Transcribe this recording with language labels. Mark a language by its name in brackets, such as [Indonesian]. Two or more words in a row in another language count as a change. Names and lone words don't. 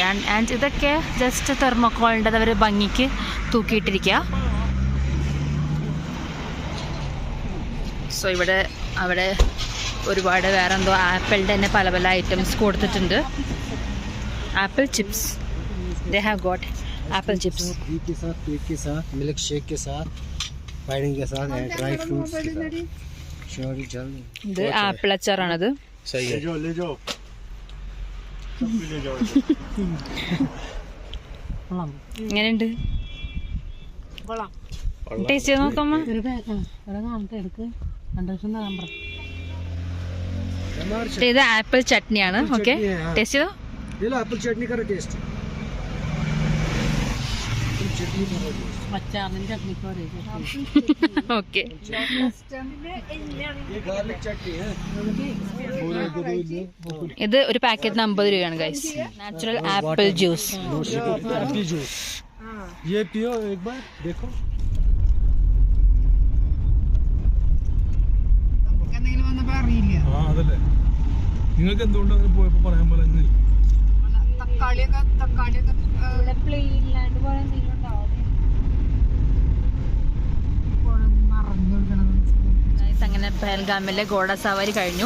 [Malayalam] ആൻഡ് ഇതൊക്കെ ജസ്റ്റ് തെർമോക്കോളിൻ്റെ അവർ ഭംഗിക്ക് തൂക്കിയിട്ടിരിക്കുക. സോ അവിടെ ഒരുപാട് വേറെ എന്തോ ആപ്പിളിൻ്റെ തന്നെ പല പല ഐറ്റംസ് കൊടുത്തിട്ടുണ്ട്. [English] apple chips, they have got apple chips. milk shake [Hindi] के साथ फाइडिंग के साथ [English] dry fruits [Hindi] के साथ शोरी जल्दी. [Malayalam] ഇത് ആപ്പിൾ അച്ചാറാണത്. [Hindi] ले जाओ सब भी ले जाओ. [Malayalam] എങ്ങനെയുണ്ട്? ടേസ്റ്റ് ചെയ്ത് നോക്കാമോ? ഇത് ആപ്പിൾ ചട്നിയാണ്. ഓക്കെ, ടേസ്റ്റ് ചെയ്തോ. [Hindi] आपिल चटनी का टेस्ट. [Malayalam] ഓക്കെ, ഇത് ഒരു പാക്കറ്റിന് 50 രൂപയാണ് ഗൈസ്. [English] natural apple juice. [Hindi] ये पियो एक बार देखो. [Malayalam] എന്തെങ്കിലും വന്നപ്പോ അറിയില്ല. അതല്ലേ നിങ്ങൾക്ക് എന്തുകൊണ്ട് അങ്ങനെ പോയപ്പോ പറയാൻ പോലെ തക്കാളിയൊക്കെ അങ്ങനെ പഹൽഗാമിലെ ഗോഡ സവാരി കഴിഞ്ഞു.